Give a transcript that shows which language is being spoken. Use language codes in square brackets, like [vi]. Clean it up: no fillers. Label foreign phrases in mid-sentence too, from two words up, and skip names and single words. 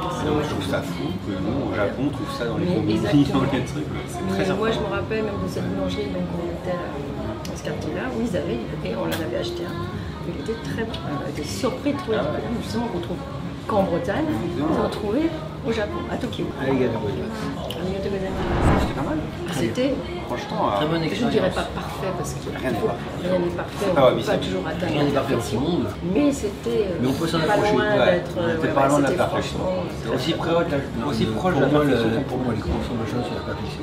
[fr] Donc, je trouve ça fou que nous, au Japon, on trouve ça dans les Mais combini, exactement. dans les trucs. C'est Mais très moi, je important. me rappelle même de cette boulangerie, donc on était dans ce quartier-là, où ils avaient, et on en avait acheté un. Il était très bon. On a été surpris de trouver du coton, justement, qu'on trouve qu'en Bretagne, ils ont trouvé au Japon, à Tokyo. Arigato. [ja] ありがとうございます. [fr] C'était pas mal. C'était, Franchement, Très bonne je ne expérience. dirais pas parfait, parce que Rien n'est parfait. rien n'est parfait, pas on ne peut pas Wabi-Sabi. toujours atteindre Rien n'est la parfait dans ce perfection. monde. Mais c'était Mais on peut s'en pas approcher, loin ouais. d'être... On était pas loin de la c'était perfection. franchement C'est aussi proche de la Pour moi, perfection. pour moi, les croissants machin, c'est la perfection.